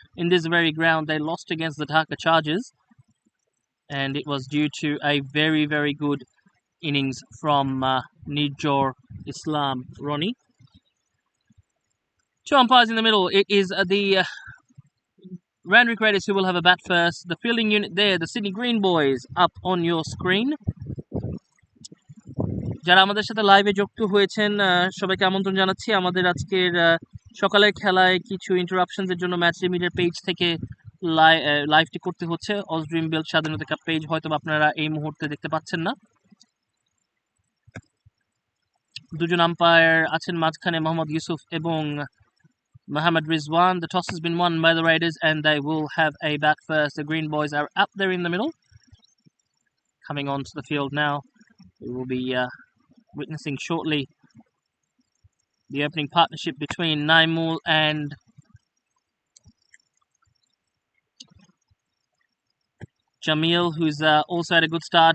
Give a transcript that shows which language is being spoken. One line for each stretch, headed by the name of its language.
English: In this very ground, they lost against the Dhaka Chargers, and it was due to a very, very good innings from Nijor Islam Ronnie. 2 umpires in the middle. It is the Randwick Raiders who will have a bat first. The fielding unit there, the Sydney Green Boys, up on your screen.
Bangla: যারা আমাদের সাথে লাইভে যুক্ত হয়েছেন সবাইকে আমন্ত্রণ জানাচ্ছি। আমাদের আজকের সকালের খেলায় কিছু ইন্টারাপশনসের জন্য ম্যাচ লিমিটের পেজ থেকে লাইভটি করতে হচ্ছে। অজড্রিম বেল্ট স্বাধীনতা কাপ পেজ হয়তো আপনারা এই মুহূর্তে দেখতে পাচ্ছেন না। 2 জন আম্পায়ার আছেন মাঝখানে, মোহাম্মদ ইউসুফ এবং
English: Mohammed Rizwan. The toss has been won by the Raiders and they will have a bat first. The Green Boys are up there in the middle. Coming onto the field now. We will be witnessing shortly the opening partnership between Naimul and Jamil, who's also had a good start.